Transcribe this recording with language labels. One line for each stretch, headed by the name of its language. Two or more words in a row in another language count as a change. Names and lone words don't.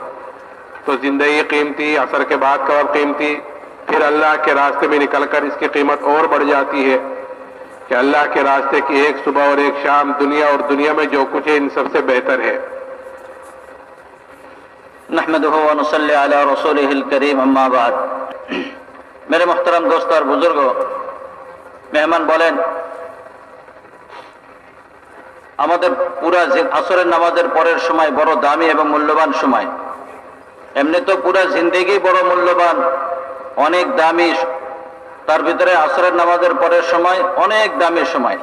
Urdu: تو زندگی قیمتی، عصر کے بعد کا وقت قیمتی، پھر اللہ کے راستے میں نکل کر اس کی قیمت اور بڑھ جاتی ہے کہ اللہ کے راستے کی ایک صبح اور ایک شام دنیا اور دنیا میں جو کچھ ہے ان سب سے بہتر ہے۔
Arabic: نحمدہ و نصلی علی رسولہ الکریم، اما بعد۔
Urdu: میرے محترم دوست اور بزرگوں،
Bangla: মেহমান বলেন, আমাদের পুরা আসরের নামাজের পরের সময় বড় দামি এবং মূল্যবান সময়। এমনি তো পুরা জিন্দেগি বড় মূল্যবান, অনেক দামি, তার ভিতরে আসরের নামাজের পরের সময় অনেক দামি সময়।